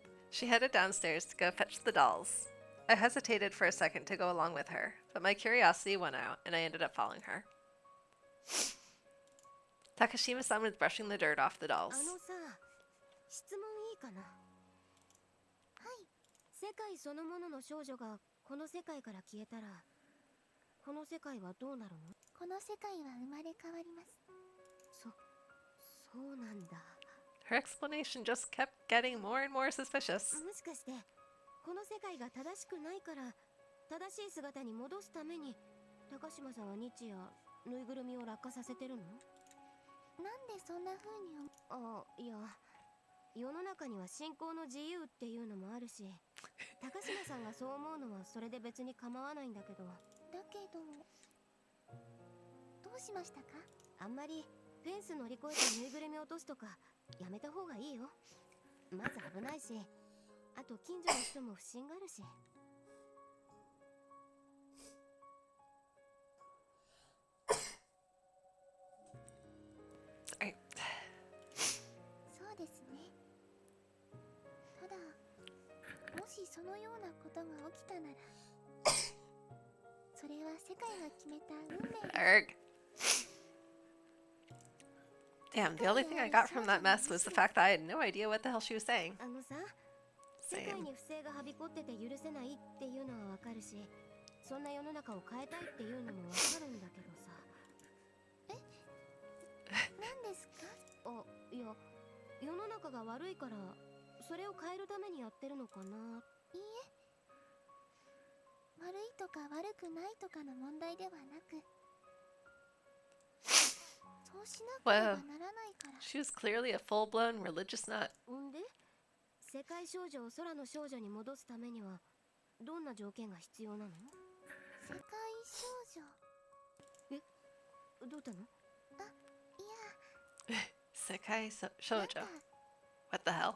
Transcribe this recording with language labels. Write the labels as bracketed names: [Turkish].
[English] She headed downstairs to go fetch the dolls. I hesitated for a second to go along with her, but my curiosity won out, and I ended up following her. Takashima-san was brushing the dirt off the あ dolls. [Japanese] のさ、質問いいかな。はい。世界そのものの少女がこの世界から消えたら、この世界はどうなるの？この世界は生まれ変わります。そうなんだ。 [English] Her explanation just kept getting more and more suspicious. [Japanese] もしかしてこの世界が正しくないから正しい姿に戻すために高島さんは日夜ぬいぐるみを落下させてるの？なんでそんな風にあ、いや、世の中には信仰の自由っていうのもあるし、高島さんがそう思うのはそれで別に構わないんだけど。だけど、どうしましたか？あんまりフェンス乗り越えてぬいぐるみ落とすとかやめた方がいいよ。まず危ないし、あと近所の人も不審があるし。 [English] Sorry. [Japanese] そうですね。ただ、もしそのようなことが起きたなら、それは世界が決めた運命です。 Arg. [English] Damn, the only thing I got from that mess was the fact that I had no idea what the hell she was saying. [Japanese] あのさ、世界 [English] Same. [Japanese] に不正がはびこってて許せないっていうのはわかるし、そんな世の中を変えたいっていうのもわかるんだけどさ。何ですか？あ、いや、世の中が悪いからそれを変えるためにやってるのかな。いいえ。悪いとか悪くないとかの問題ではなく、そうしなければならないから。 [English] She was clearly a full-blown religious nut. [Japanese] んで、世界少女を空の少女に戻すためにはどんな条件が必要なの？世界少女。どうしたの？いや、 Sekai なん shoujo. か [English] What the hell?